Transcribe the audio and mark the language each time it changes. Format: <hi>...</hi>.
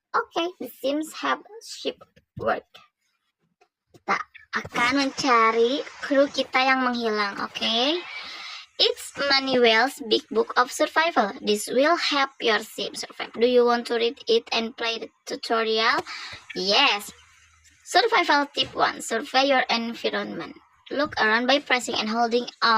<en>Okay, the Sims have ship work.</en> <id>Kita akan mencari kru kita yang menghilang.</id> <en>Okay. It's Manuel's Big Book of Survival. This will help your sim survive. Do you want to read it and play the tutorial? Yes. Survival tip 1. Survey your environment. Look around by pressing and holding.</en>